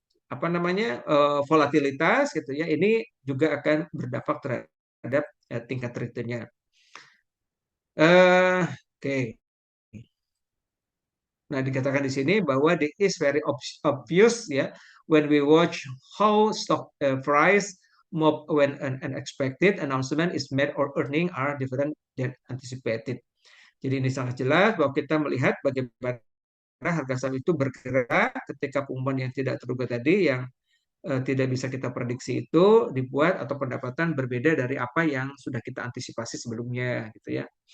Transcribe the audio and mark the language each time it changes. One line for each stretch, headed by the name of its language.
Indonesian: Apa namanya volatilitas gitu ya. Ini juga akan berdampak terhadap tingkat returnnya. Oke. Nah dikatakan di sini bahwa
English: it is very obvious ya when we watch how stock price move when an unexpected announcement is made or earning are different than anticipated.
Indonesian: Jadi ini sangat jelas bahwa kita melihat bagaimana harga saham itu bergerak ketika pengumuman yang tidak terduga tadi, yang tidak bisa kita prediksi itu dibuat atau pendapatan berbeda dari apa yang sudah kita antisipasi sebelumnya, gitu ya.